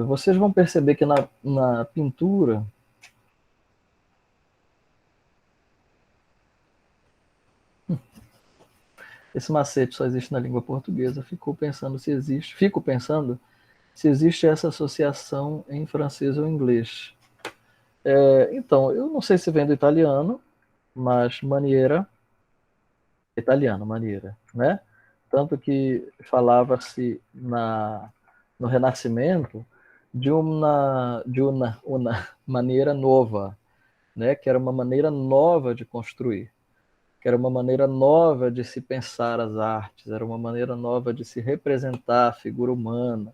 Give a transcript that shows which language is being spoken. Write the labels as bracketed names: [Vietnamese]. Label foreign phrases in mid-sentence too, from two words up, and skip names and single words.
[Portuguese] Vocês vão perceber que na pintura esse macete só existe na língua portuguesa. Fico pensando se existe essa associação em francês ou inglês. Então, eu não sei se vem do italiano, mas maniera, italiano, maniera, né? Tanto que falava-se no Renascimento de uma maneira nova, né? Que era uma maneira nova de construir, que era uma maneira nova de se pensar as artes, era uma maneira nova de se representar a figura humana.